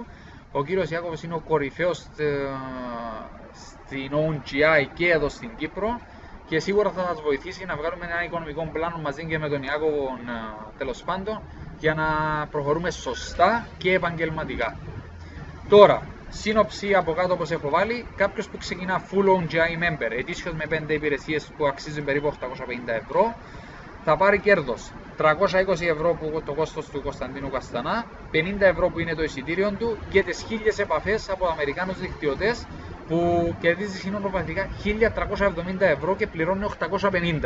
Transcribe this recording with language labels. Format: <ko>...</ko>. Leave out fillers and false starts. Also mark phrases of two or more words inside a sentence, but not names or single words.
<el>Ο κύριος Ιάκωβος είναι ο κορυφαίος στην OGI και εδώ στην Κύπρο και σίγουρα θα σας βοηθήσει να βγάλουμε ένα οικονομικό πλάνο μαζί και με τον Ιάκωβο τέλος πάντων για να προχωρούμε σωστά και επαγγελματικά. Τώρα, σύνοψη από κάτω όπως έχω βάλει, κάποιος που ξεκινά</el> <en>full on GI member,</en> <el>ετήσιος με 5 υπηρεσίες που αξίζουν περίπου 850 ευρώ, θα πάρει κέρδος 320 ευρώ που το κόστος του Κωνσταντίνου Καστανά, 50 ευρώ που είναι το εισιτήριο του και τις 1000 επαφές από Αμερικάνους δικτυωτές που κερδίζει συνολικά 1.370 ευρώ και πληρώνει 850.</el>